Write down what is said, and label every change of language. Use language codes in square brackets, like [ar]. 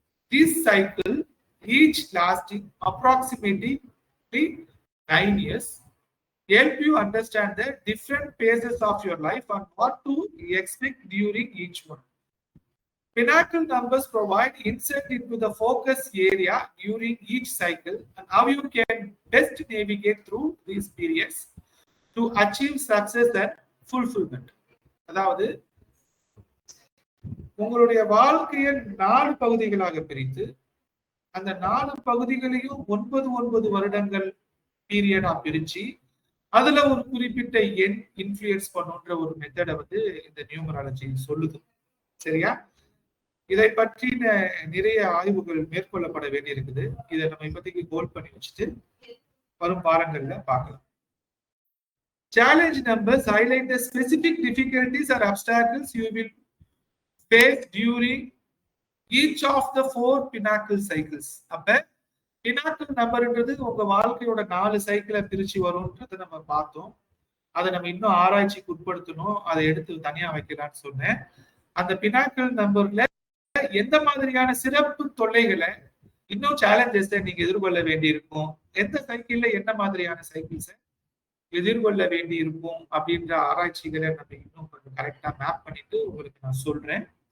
[en] This cycle, each lasting approximately 9 years, help you understand the different phases of your life and what to expect during each one. Pinnacle numbers provide insight into the focus area during each cycle and how you can best navigate through these periods to achieve success and fulfilment. [ta] அதாவது உங்களுடைய வாழ்க்கையை 4 பகுதிகளாக பிரித்து அந்த 4 பகுதிகளையும் 9 வருடங்கள் பீரியடா பிரிச்சு அதுல ஒரு குறிப்பிட்ட எண் இன்ஃப்ளூயன்ஸ் பண்ணுன்ற ஒரு மெத்தடை வந்து இந்த நியூமராலஜி சொல்லுது. சரியா? இதை பற்றின நிறைய ஆய்வுகள் மேற்கொள்ளப்பட வேண்டி இருக்குது. இதை நம்ம இப்போதைக்கு கோல் பண்ணி வச்சுட்டு வரும் வாரங்கள்ல பார்க்கலாம். [en] Challenge numbers highlight the specific difficulties or obstacles you will face during each of the 4 pinnacle cycles. [ta] அப்ப பினாக்கிள் நம்பர்ன்றது உங்க வாழ்க்கையோட 4 சைக்கிளை பிரிச்சு வரும்ன்றதை நம்ம பார்த்தோம். அதை நம்ம இன்னும் ஆராய்ச்சிக்கு உட்படுத்தணும், அதை எடுத்து தனியா வைக்கலாம்னு சொன்னேன். அந்த பினாக்கிள் நம்பர்ல எந்த மாதிரியான சிறப்பு தொல்லைகளை இன்னும் சேலஞ்சஸ் நீங்க எதிர்கொள்ள வேண்டி இருக்கும், எந்த சைக்கிள்ல என்ன மாதிரியான சைக்கிள்ஸை எதிர்கொள்ள வேண்டி இருக்கும் அப்படின்ற ஆராய்ச்சிகளை நம்ம இன்னும் கொஞ்சம் கரெக்டா மேப் பண்ணிட்டு உங்களுக்கு நான் சொல்றேன்.